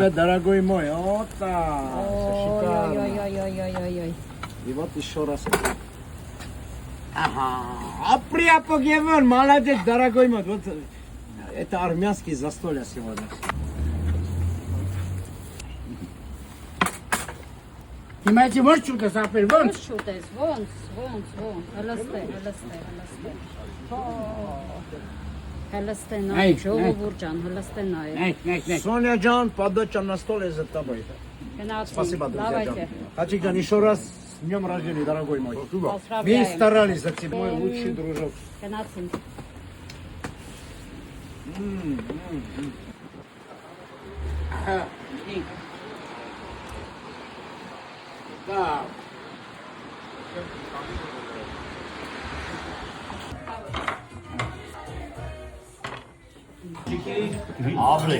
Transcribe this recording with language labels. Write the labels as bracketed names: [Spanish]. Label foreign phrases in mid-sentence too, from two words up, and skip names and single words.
[Russian] тебе, дорогой мой. Вот так. Шикарно. Ой-ой-ой-ой-ой-ой-ой. И вот еще раз. Ага. Априапогевен, молодец, дорогой мой. Вот это армянские застолья сегодня. [Armenian] Հիմա էսի ոչ շուտես ապեր, ոնց։ Ոնց շուտես, ոնց, հլստե։ Հլստե նայ, ժողովուրդ ջան, հլստե նայ։ Նայ։ Соня ջան, [Russian] подача на стол из этого. [Armenian] Գնացի։ [Russian] Спасибо, друзья Давайте. [Armenian] ջան. [Russian] Хачик ջան, еще раз с днем рождения, дорогой мой. Мы Поздравляем. старались за тебя, мой лучший дружок. [Armenian] Գնացինք։ Դա։ Աբրեք։